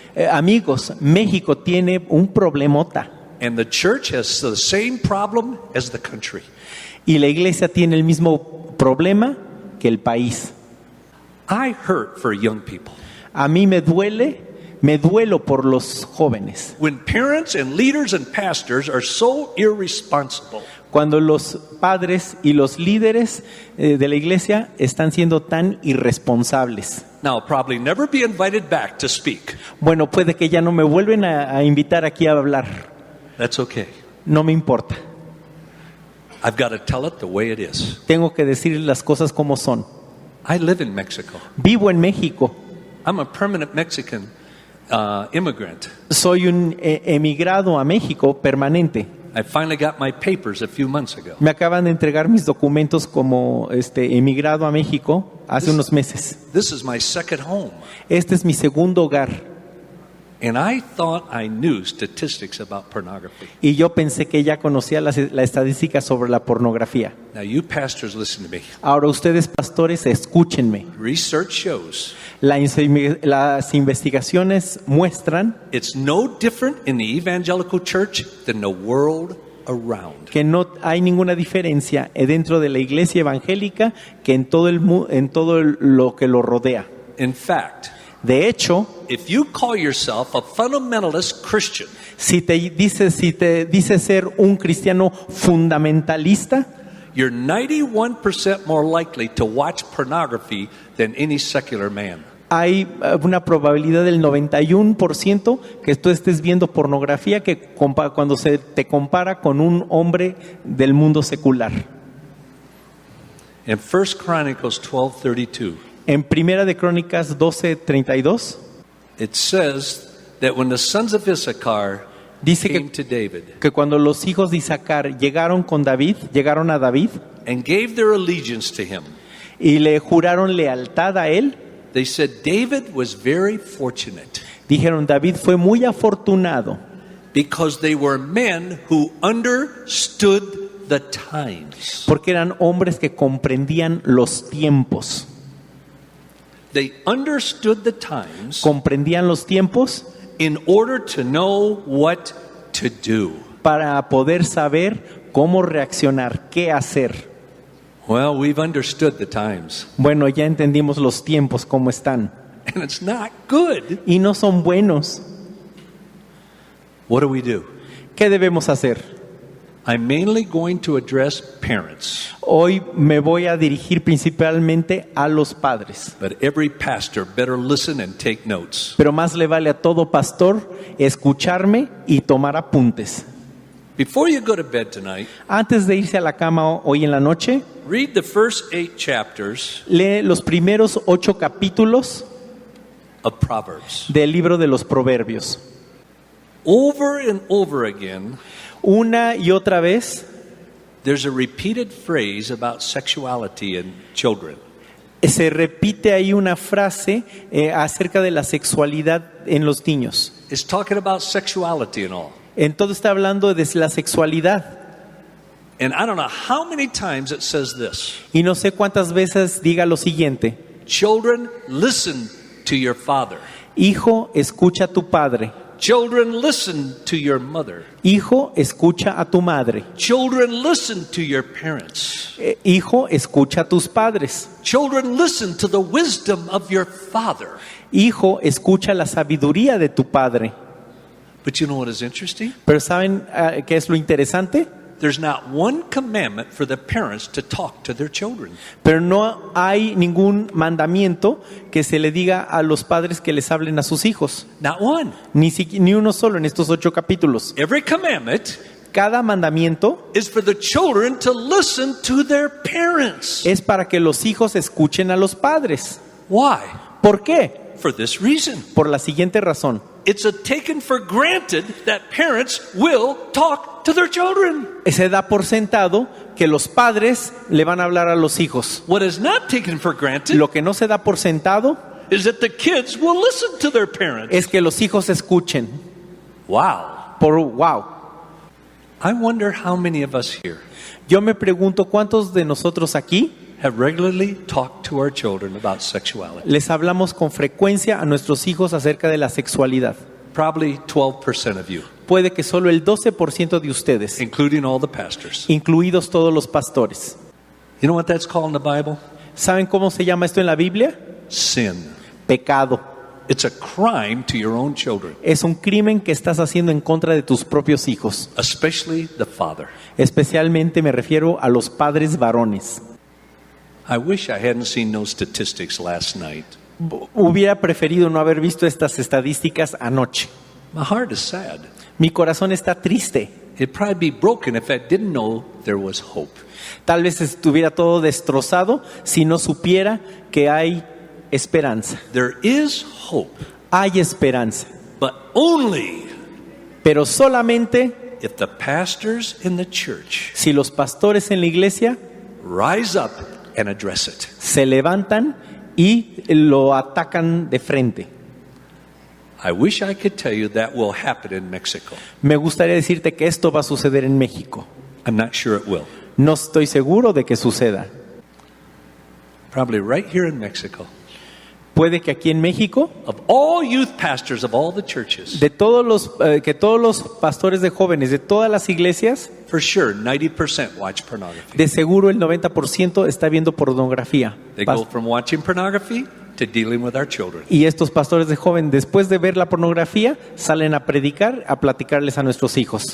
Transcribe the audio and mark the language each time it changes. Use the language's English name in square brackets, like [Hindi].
[Spanish] Amigos, México tiene un problemota. [English] And the church has the same problem as the country. [Spanish] Y la iglesia tiene el mismo problema que el país. [English] I hurt for young people. [Spanish] A mí me duelo por los jóvenes. [English] When parents and leaders and pastors are so irresponsible, [Spanish] Cuando los padres y los líderes de la iglesia están siendo tan irresponsables. [English] now I'll probably never be invited back to speak. [Spanish] Bueno, puede que ya no me vuelven a invitar aquí a hablar. [English] That's okay. [Spanish] No me importa. [English] I've got to tell it the way it is. [Spanish] Tengo que decir las cosas como son. [English] I live in Mexico. [Spanish] Vivo en México. [English] I'm a permanent Mexican immigrant. [Spanish] Soy un emigrado a México permanente. [English] I finally got my papers a few months ago. [Spanish] Me acaban de entregar mis documentos como emigrado a México hace unos meses. [English] This is my second home. [Spanish] Este es mi segundo hogar. [English] And I thought I knew statistics about pornography. [Spanish] Y yo pensé que ya conocía la estadística sobre la pornografía. [English] Now, you pastors, listen to me. [Spanish] Ahora ustedes, pastores, escúchenme. [English] Research shows [Spanish] Las investigaciones muestran [English] it's no different in the evangelical church than the world around. [Spanish] que no hay ninguna diferencia dentro de la iglesia evangélica que en todo lo que lo rodea. [English] In fact, [Spanish] De hecho, [English] if you call yourself a fundamentalist Christian, [Spanish] si te dices ser un cristiano fundamentalista, [English] you're 91% more likely to watch pornography than any secular man. [Spanish] hay una probabilidad del 91% que tú estés viendo pornografía que cuando se te compara con un hombre del mundo secular. [English] In 1 Chronicles 12:32, [Spanish] En Primera de Crónicas 12:32 [English] it says that when the sons of Issachar [Spanish] dice [English] came to David [Spanish] que cuando los hijos de Isaacar llegaron a David [English] and gave their allegiance to him, [Spanish] y le juraron lealtad a él, [English] they said David was very fortunate [Spanish] dijeron David fue muy afortunado [English] because they were men who understood the times. [Spanish] porque eran hombres que comprendían los tiempos. [English] They understood the times [Spanish] Comprendían los tiempos [English] in order to know what to do. [Spanish] para poder saber cómo reaccionar, qué hacer. [English] Well, we've understood the times, [Spanish] Bueno, ya entendimos los tiempos cómo están [English] and it's not good. [Spanish] y no son buenos. [English] What do we do? [Spanish] ¿Qué debemos hacer? [English] I'm mainly going to address parents, [Spanish] Hoy me voy a dirigir principalmente a los padres, [English] but every pastor better listen and take notes. [Spanish] pero más le vale a todo pastor escucharme y tomar apuntes. [English] Before you go to bed tonight, [Spanish] Antes de irse a la cama hoy en la noche, [English] read the first 8 chapters [Spanish] lee los primeros 8 capítulos [English] of Proverbs. [Spanish] del libro de los Proverbios. [English] Over and over again, [Spanish] Una y otra vez [English] there's a repeated phrase about sexuality in children. [Spanish] se repite ahí una frase acerca de la sexualidad en los niños. [English] It's talking about sexuality and all. [Spanish] Entonces está hablando de la sexualidad. [English] And I don't know how many times it says this. [Spanish] Y no sé cuántas veces diga lo siguiente: [English] Children, listen to your father. [Spanish] Hijo, escucha a tu padre. [English] Children, listen to your mother. [Spanish] Hijo, escucha a tu madre. [English] Children, listen to your parents. [Spanish] Hijo, escucha a tus padres. [English] Children, listen to the wisdom of your father. [Spanish] Hijo, escucha la sabiduría de tu padre. [English] But you know what is interesting? [Spanish] Pero ¿saben qué es lo interesante? [English] There's not one commandment for the parents to talk to their children. [Spanish] Pero no hay ningún mandamiento que se le diga a los padres que les hablen a sus hijos. [English] Not one. [Spanish] Ni uno solo en estos 8 capítulos. [English] Every commandment [Spanish] Cada mandamiento [English] is for the children to listen to their parents. [Spanish] es para que los hijos escuchen a los padres. [English] Why? [Spanish] ¿Por qué? [English] For this reason. [Spanish] Por la siguiente razón. [English] It's a taken for granted that parents will talk to their children. [Spanish] Se da por sentado que los padres le van a hablar a los hijos. [English] What is not taken for granted [Spanish] Lo que no se da por sentado [English] is that the kids will listen to their parents. [Spanish] es que los hijos escuchen. [English] Wow. [Spanish] Wow. [English] I wonder how many of us here [Spanish] Yo me pregunto cuántos de nosotros aquí [English] have regularly talked to our children about sexuality. [Spanish] les hablamos con frecuencia a nuestros hijos acerca de la sexualidad. [English] Probably 12% of you, [Spanish] Puede que solo el 12% de ustedes, [English] including all the pastors. [Spanish] incluidos todos los pastores. [English] You know what that's called in the Bible? [Spanish] ¿Saben cómo se llama esto en la Biblia? [English] Sin. [Spanish] Pecado. [English] It's a crime to your own children, [Spanish] Es un crimen que estás haciendo en contra de tus propios hijos. [English] especially the father. [Spanish] Especialmente me refiero a los padres varones. [English] I wish I hadn't seen those statistics last night. [Spanish] Hubiera preferido no haber visto estas estadísticas anoche. [English] My heart is sad. [Spanish] Mi corazón está triste. [English] It'd probably be broken if I didn't know there was hope. [Spanish] Tal vez estuviera todo destrozado si no supiera que hay esperanza. [English] There is hope, [Spanish] Hay esperanza, [English] but only [Spanish] pero solamente [English] if the pastors in the church [Spanish] si los pastores en la iglesia [English] rise up and address it. [Spanish] se levantan y lo atacan de frente. [English] I wish I could tell you that will happen in Mexico. [Spanish] Me gustaría decirte que esto va a suceder en México. [English] I'm not sure it will. [Spanish] No estoy seguro de que suceda. [English] Probably right here in Mexico. [Spanish] Puede que aquí en México, [English] Of all youth pastors of all the churches, [Spanish] que todos los pastores de jóvenes de todas las iglesias, [English] for sure 90% watch pornography. [Spanish] de seguro el 90% está viendo pornografía. [English] They go from watching pornography to dealing with our children. [Spanish] Y estos pastores de joven, después de ver la pornografía, salen a predicar, a platicarles a nuestros hijos.